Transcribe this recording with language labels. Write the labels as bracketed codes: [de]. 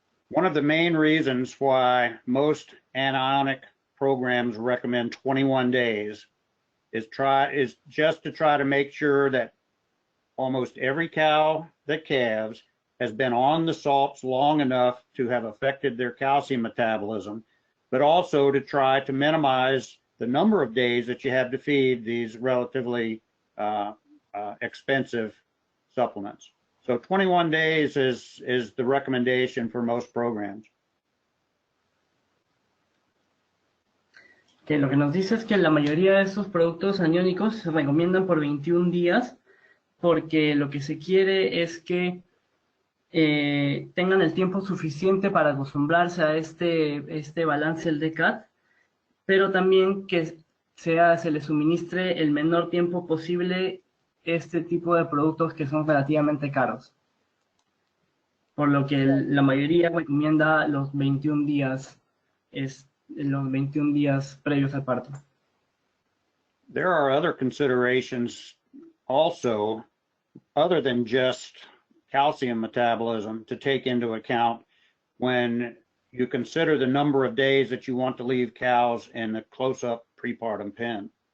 [en] One of the main reasons why most anionic programs recommend 21 days is just to try to make sure that almost every cow that calves has been on the salts long enough to have affected their calcium metabolism, but also to try to minimize the number of days that you have to feed these relatively expensive supplements. So 21 days is the recommendation for most programs. [es] Que lo que nos dice es que la mayoría de estos productos aniónicos se recomiendan por 21 días porque lo que se quiere es que tengan el tiempo suficiente para acostumbrarse a este balance del DCAT, pero también que se les suministre el menor tiempo posible este tipo de productos que son relativamente caros. Por lo que la mayoría recomienda los 21 días, los 21 días previos al parto. [en] There are other considerations also, other than just calcium metabolism, to take into account when you consider the number of days that you want to leave cows in the close-up prepartum pen.